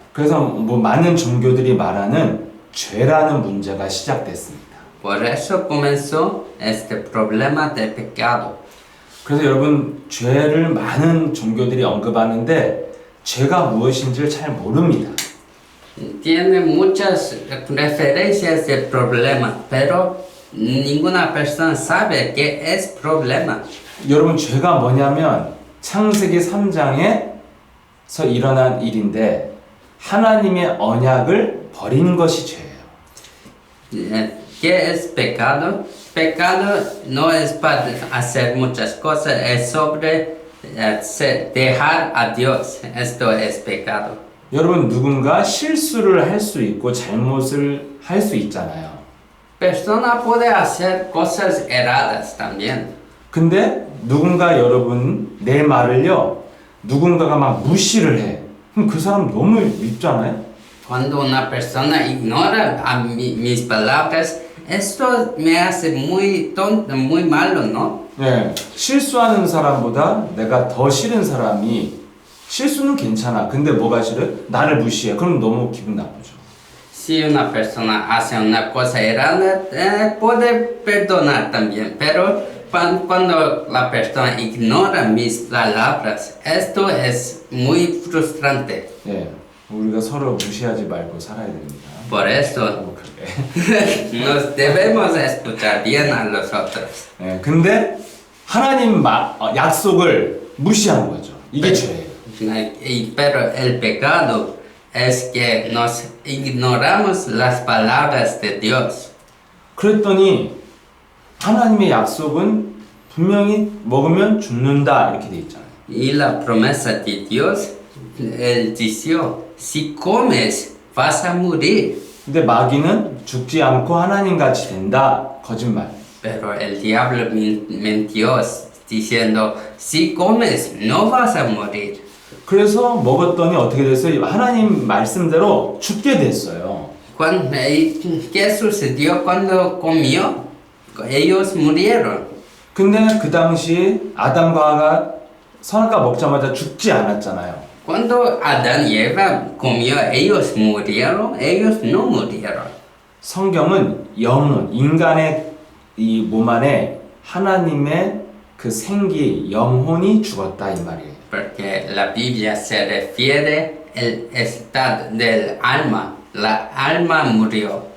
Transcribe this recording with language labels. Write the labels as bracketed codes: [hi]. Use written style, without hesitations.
[ko] 그래서 뭐 많은 종교들이 말하는 죄라는 문제가 시작됐습니다. [es] Por eso comenzó este problema de pecado. [ko] 그래서 여러분 죄를 많은 종교들이 언급하는데 죄가 무엇인지를 잘 모릅니다. [es] Tiene muchas referencias de problema, pero ninguna persona sabe qué es problema. [ko] 여러분 죄가 뭐냐면 창세기 3장에서 일어난 일인데 하나님의 언약을 버린 것이 죄예요. [es] ¿Qué es pecado? Pecado no es para hacer muchas cosas, es sobre dejar a Dios. Esto es pecado. [ko] 여러분 누군가 실수를 할 수 있고 잘못을 할 수 있잖아요. [es] Persona puede hacer cosas erradas también. [ko] 근데 누군가 여러분 내 말을요 누군가가 막 무시를 해. 그럼 그 사람 너무 밉잖아요. [es] Cuando una persona ignora mis palabras, esto me hace muy tonto, muy malo, ¿no? [ko] 네, 실수하는 사람보다 내가 더 싫은 사람이 실수는 괜찮아. 근데 뭐가 싫어? 나를 무시해. 그럼 너무 기분 나쁘죠. [es] Si una persona hace una cosa errada, puede perdonar también, pero cuando la persona ignora mis palabras, esto es muy frustrante. [ko] 네, 우리가 서로 무시하지 말고 살아야 됩니다. [es] Por eso nos debemos escuchar bien a los otros. [ko] 네, 근데 하나님 약속을 무시한 거죠. 이게 죄예요. [es] Pero el pecado es que nos ignoramos las palabras de Dios. [ko] 그랬더니 하나님의 약속은 분명히 먹으면 죽는다 이렇게 돼 있잖아요. [es] Y la promesa de Dios, Él dijo, si comes vas a morir. [ko] 근데 마귀는 죽지 않고 하나님 같이 된다. 거짓말. [es] Pero el diablo mintió diciendo, si comes no vas a morir. [ko] 그래서 먹었더니 어떻게 됐어요? 하나님 말씀대로 죽게 됐어요. [es] ¿Qué sucedió cuando comió? Ellos murieron. [ko] 근데 그 당시 아담과 하와가 선악과 먹자마자 죽지 않았잖아요. [es] Cuando Adán y Eva comió, ellos murieron, ellos no murieron. [ko] 성경은 영혼, 인간의 이 몸 안에 하나님의 그 생기, 영혼이 죽었다 이 말이에요. [es] Porque la Biblia se refiere al estado del alma. La alma murió.